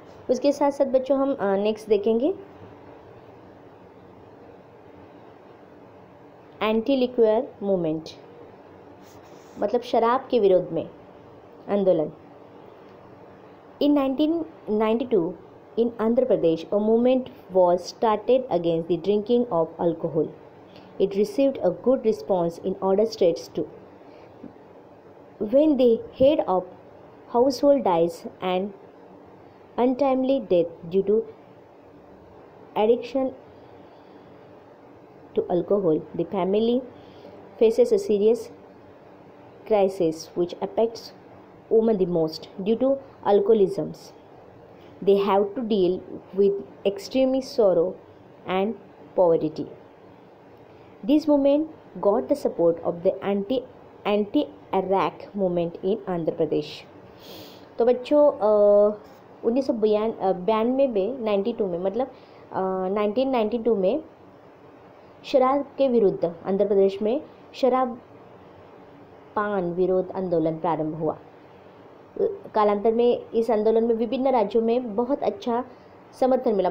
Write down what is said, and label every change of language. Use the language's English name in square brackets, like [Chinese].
[Hindi] उसके साथ साथ बच्चों हम नेक्स्ट देखेंगे एंटी लिक्वर मूवमेंट, मतलब शराब के विरोध में आंदोलन। [English] In 1992 in Andhra Pradesh, a movement was started against the drinking of alcohol. It received a good response in other states too. When the head of household dies and untimely death due to addiction to alcohol, the family faces a serious crisis which affects women the most. Due to alcoholism, they have to deal with extreme sorrow and poverty. This movement got the support of the anti-Iraq movement in Andhra Pradesh. [Hindi] तो बच्चों 1992 में 92 में मतलब 1992 में शराब के विरुद्ध आंध्र प्रदेश में शराब पान विरोध आंदोलन प्रारंभ हुआ। कालांतर में इस आंदोलन में विभिन्न राज्यों में बहुत अच्छा समर्थन मिला।